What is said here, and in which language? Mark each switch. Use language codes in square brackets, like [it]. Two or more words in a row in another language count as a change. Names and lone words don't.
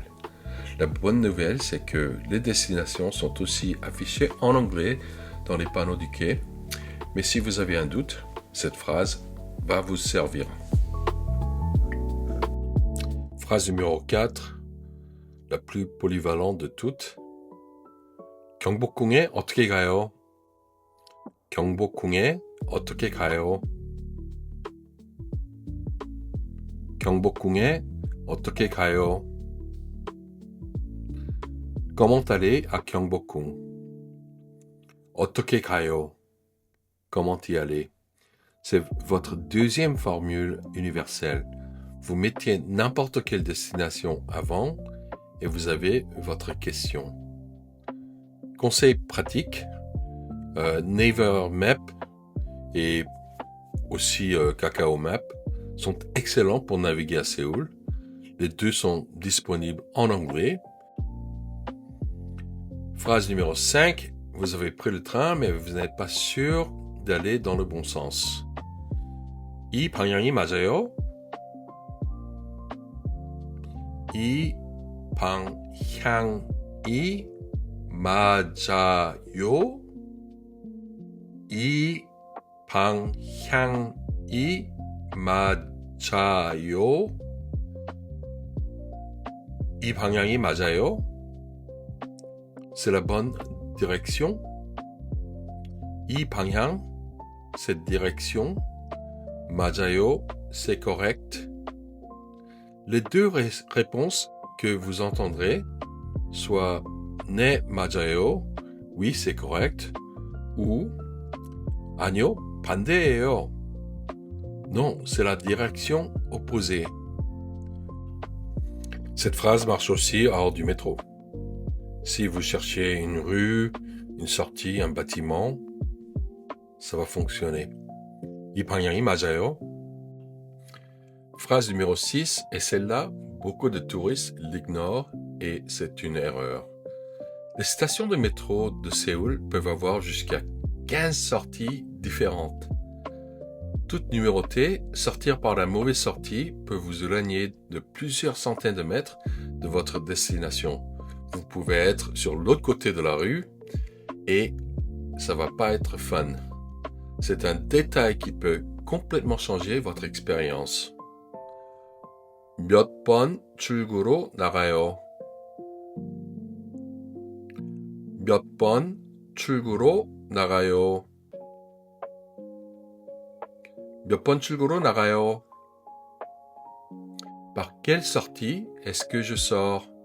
[fr] La bonne nouvelle, c'est que les destinations sont aussi affichées en anglais dans les panneaux du quai. Mais si vous avez un doute, cette phrase va vous servir. Phrase numéro 4, la plus polyvalente de toutes. [ko] 경복궁에 어떻게 가요? 경복궁에 어떻게 가요? 경복궁에 어떻게 가요? [fr] Comment aller à Gyeongbokgung? [ko] 어떻게 가요? [fr] Comment y aller? C'est votre deuxième formule universelle. Vous mettiez n'importe quelle destination avant et vous avez votre question. Conseil pratique, Naver Map et aussi Kakao Map sont excellents pour naviguer à Séoul. Les deux sont disponibles en anglais. Phrase numéro 5, vous avez pris le train mais vous n'êtes pas sûr d'aller dans le bon sens. [ko] 이 방향이 맞아요? 이 방향이 맞아요? 이 방향이 맞아요? 이 방향이 맞아요? [fr] C'est la bonne direction. [ko] 이 방향, [fr] cette direction. 맞아요, c'est correct. Les deux réponses que vous entendrez, soit [ko] 네 맞아요, [fr] oui c'est correct, ou [ko] 아니요, 반대예요. [fr] Non, c'est la direction opposée. Cette phrase marche aussi hors du métro. Si vous cherchez une rue, une sortie, un bâtiment, ça va fonctionner. [ko] 이 방향이 맞아요? [fr] Phrase numéro 6, et celle-là, beaucoup de touristes l'ignorent et c'est une erreur. Les stations de métro de Séoul peuvent avoir jusqu'à 15 sorties différentes. Toutes numérotées, sortir par la mauvaise sortie peut vous éloigner de plusieurs centaines de mètres de votre destination. Vous pouvez être sur l'autre côté de la rue et ça va pas être fun. C'est un détail qui peut complètement changer votre expérience. [ko] 몇 번 출구로 나가요? 몇 번 출구로 나가요? 몇 번 출구로 나가요? [fr] Par quelle sortie est-ce que je sors?